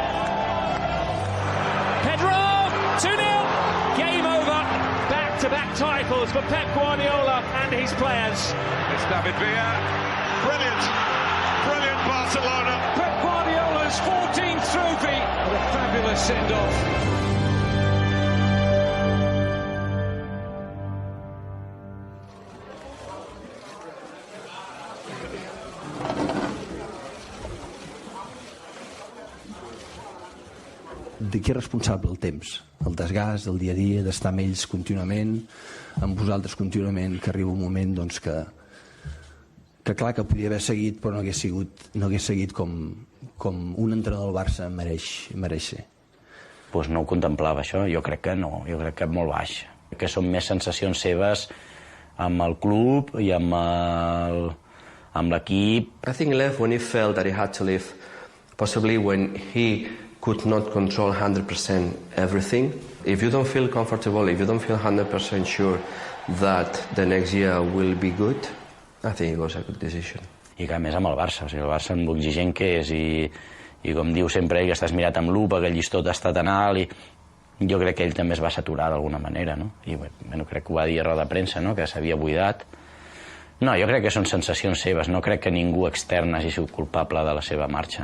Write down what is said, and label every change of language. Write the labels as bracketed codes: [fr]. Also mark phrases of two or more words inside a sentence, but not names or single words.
[en] Pedro, 2-0. Game over. Back-to-back titles for Pep Guardiola and his players. It's David Villa. Brilliant. Brilliant Barcelona. Pep Guardiola's 14th trophy. What a fabulous send-off. [ca] De qui és responsable el temps? El desgast, el dia a dia, d'estar amb ells contínuament, amb vosaltres contínuament, que arriba un moment doncs, que clar que podia haver seguit, però no hagués seguit com un entrenador del Barça mereix ser. Pues no ho contemplava, això. Jo crec que no, jo crec que molt baix. Que són més sensacions seves amb el club i amb l'equip. [en] I think he left when he felt that he had to leave, possibly when he could not control 100% everything. If you don't feel comfortable, if you don't feel 100% sure that the next year will be good, I think it was a good decision. [ca] I que a més amb el Barça, o sigui, el Barça amb l'exigent que és i com diu sempre ell, que estàs mirat amb lupa, que el llistó t'ha estat tan alt, i jo crec que ell també es va saturar d'alguna manera, no? I bueno, crec que ho va dir a roda de premsa, no? Que s'havia buidat. No, jo crec que són sensacions seves, no crec que ningú extern hagi sigut culpable de la seva marxa.